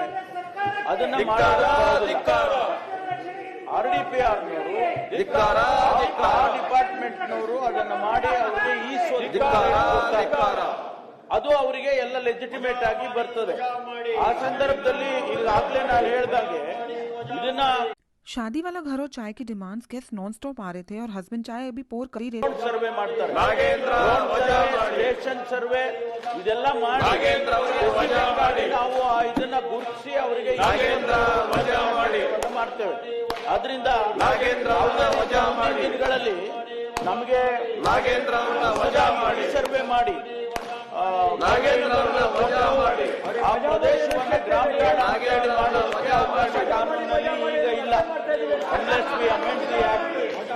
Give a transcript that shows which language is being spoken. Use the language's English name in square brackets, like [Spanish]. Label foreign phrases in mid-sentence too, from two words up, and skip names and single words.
[Kannada] ಅದನ್ನ RDPRನವರು ಡಿಪಾರ್ಟ್ಮೆಂಟ್ನವರು ಅದನ್ನ ಮಾಡಿ ಅವರಿಗೆ ಈ ಅದು ಅವರಿಗೆ ಎಲ್ಲ ಲೆಜಿಟಿಮೇಟ್ ಆಗಿ ಬರ್ತದೆ. ಆ ಸಂದರ್ಭದಲ್ಲಿ ಈಗಾಗಲೇ ನಾನು ಹೇಳ್ದಂಗೆ ಇದನ್ನ [Hindi] शादी वाला घर और चाय की [English] demands guest non stop [Hindi] आ रहे थे और हस्बैंड चाय अभी पोर कर ही रहे. [Kannada] ಸರ್ವೆ ಮಾಡ್ತಾರೆ, [English] station survey [Kannada] ಇದೆಲ್ಲ ಮಾಡಿ ನಾವು ಇದನ್ನ ಗುರುತಿಸಿ ಅವರಿಗೆ ಮಾಡ್ತೇವೆ. ಆದ್ರಿಂದ ದಿನಗಳಲ್ಲಿ ನಮಗೆ ಸರ್ವೆ ಮಾಡಿ ಆ ಪ್ರದೇಶವನ್ನು ಗ್ರಾಮೀಣ ಅವಕಾಶ ಕಾನೂನಿನಲ್ಲಿ ಈಗ ಇಲ್ಲ.